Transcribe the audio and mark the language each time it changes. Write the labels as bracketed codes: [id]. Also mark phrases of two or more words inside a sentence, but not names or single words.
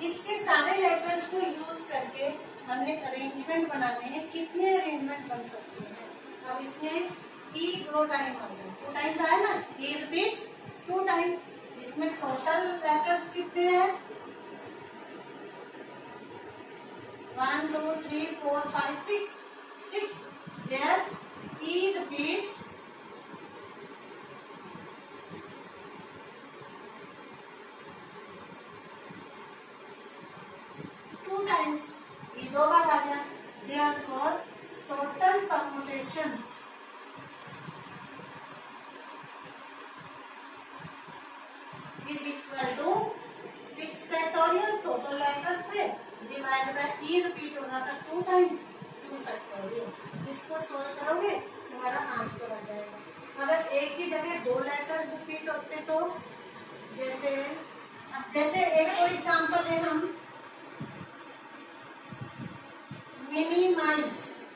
[hi] इसके सारे लेटर्स को यूज करके हमने अरेंजमेंट बनाने हैं। कितने अरेंजमेंट बन सकते हैं? अब इसमें E 2 टाइम आ गया, 2 टाइम्स आया ना, [en] E repeats 2 times. [hi] इसमें [en] total letters [hi] कितने हैं? [en] 1 2 3 4 5 6 6 there E repeats two times. [hi] E दो बार आ गया. [en] Therefore total permutations is equal to 6 factorial. total letters [hi] थे [en] divide by E [hi] रिपीट होना था [en] 2 times 2 factorial. [hi] इसको सोल्व करोगे तुम्हारा आंसर आ जाएगा. अगर एक ही जगह दो लेटर्स रिपीट होते तो जैसे एक और एग्जांपल है हम मिनिमाइज.